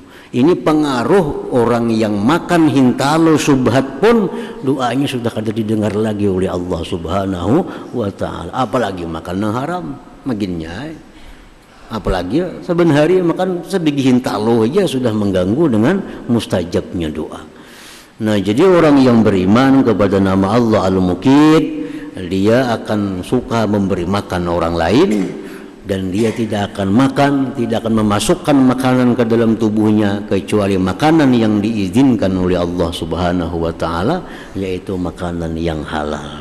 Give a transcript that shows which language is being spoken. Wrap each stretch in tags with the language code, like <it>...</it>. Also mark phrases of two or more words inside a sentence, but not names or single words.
<id>Ini pengaruh orang yang makan hintalo subhat pun doanya sudah kada didengar lagi oleh Allah</id> <ar>سبحانه وتعالى.</ar> <id>Apalagi makan yang haram maginnya. Apalagi sebenarnya makan sebiji hintalo aja sudah mengganggu dengan mustajabnya doa. Nah jadi orang yang beriman kepada nama Allah Al-Muqit, dia akan suka memberi makan orang lain, dan dia tidak akan memasukkan makanan ke dalam tubuhnya kecuali makanan yang diizinkan oleh Allah</id> <ar>سبحانه وتعالى,</ar> <id>yaitu makanan yang halal.</id>